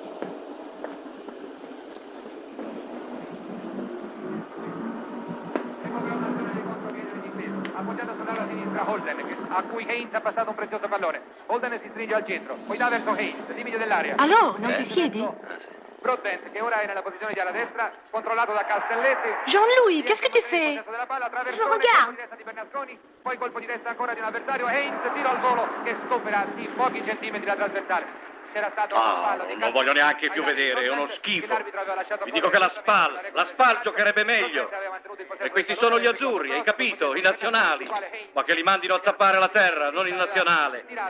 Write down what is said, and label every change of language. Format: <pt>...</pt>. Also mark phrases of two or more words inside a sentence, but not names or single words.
<it>Appoggiato sull'ala sinistra Holden, a cui Haynes ha passato un prezioso pallone. Holden si stringe al centro, poi dà verso Haynes, limite dell'area. Allora, non ti siedi? Broadbent, che ora è nella posizione di ala destra, controllato da Castelletti.</it> <fr>Jean-Louis, qu'est-ce que tu fais? Je regarde.</fr> <it>Poi colpo di testa ancora di un avversario, Haynes, tiro al volo che supera di pochi centimetri la trasversale. C'era stato Non lo voglio neanche più vedere, è uno schifo. Vi dico che la SPAL giocherebbe meglio. E questi sono gli azzurri, hai capito? I nazionali. Ma che li mandino a zappare la terra, non il nazionale.</it>